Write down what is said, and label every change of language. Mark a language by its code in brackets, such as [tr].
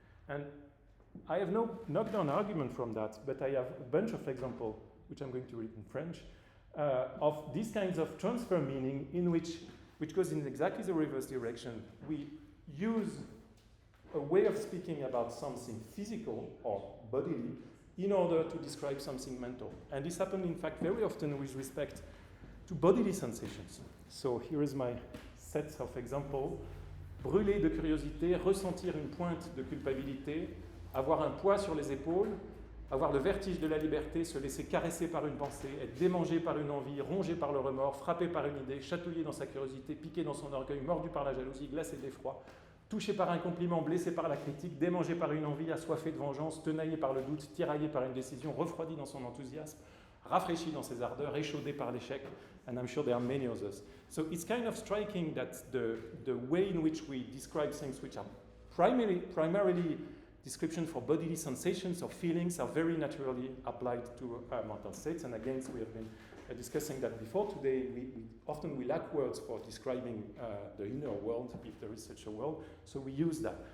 [en] And I have no knockdown argument from that, but I have a bunch of examples, which I'm going to read in French, of these kinds of transfer meaning in which goes in exactly the reverse direction. We use a way of speaking about something physical or bodily in order to describe something mental. And this happens, in fact, very often with respect to bodily sensations. So here is my set of examples. [fr] Brûler de curiosité, ressentir une pointe de culpabilité, avoir un poids sur les épaules, avoir le vertige de la liberté, se laisser caresser par une pensée, être démangé par une envie, rongé par le remords, frappé par une idée, chatouillé dans sa curiosité, piqué dans son orgueil, mordu par la jalousie, glacé d'effroi, touché par un compliment, blessé par la critique, démangé par une envie, assoiffé de vengeance, tenaillé par le doute, tiraillé par une décision, refroidi dans son enthousiasme, rafraîchi dans ses ardeurs, échaudé par l'échec, [en] and I'm sure there are many others. So it's kind of striking that the way in which we describe things which are primarily description for bodily sensations or feelings are very naturally applied to mental states. And again, we have been discussing that before. Today, we often lack words for describing the inner world, if there is such a world. So we use that.